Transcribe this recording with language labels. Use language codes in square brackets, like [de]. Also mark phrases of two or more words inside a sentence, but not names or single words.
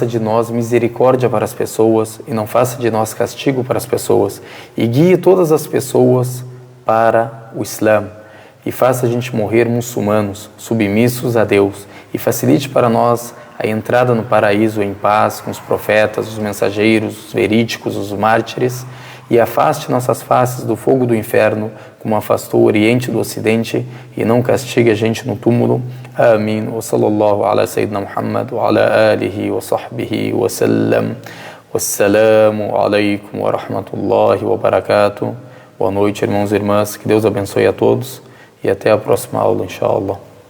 [pt] de nós misericórdia para as pessoas e não faça de nós castigo para as pessoas e guie todas as pessoas para o Islã e faça a gente morrer muçulmanos, submissos a Deus e facilite para nós a entrada no paraíso em paz com os profetas, os mensageiros, os verídicos, os mártires e afaste nossas faces do fogo do inferno como afastou o Oriente do Ocidente e não castigue a gente no túmulo. Amém. [ar] وصلى الله على سيدنا محمد وعلى آله وصحبه وسلم. والسلام عليكم ورحمة الله وبركاته. [pt] Boa noite, irmãos e irmãs. Que Deus abençoe a todos e até a próxima aula, inshallah.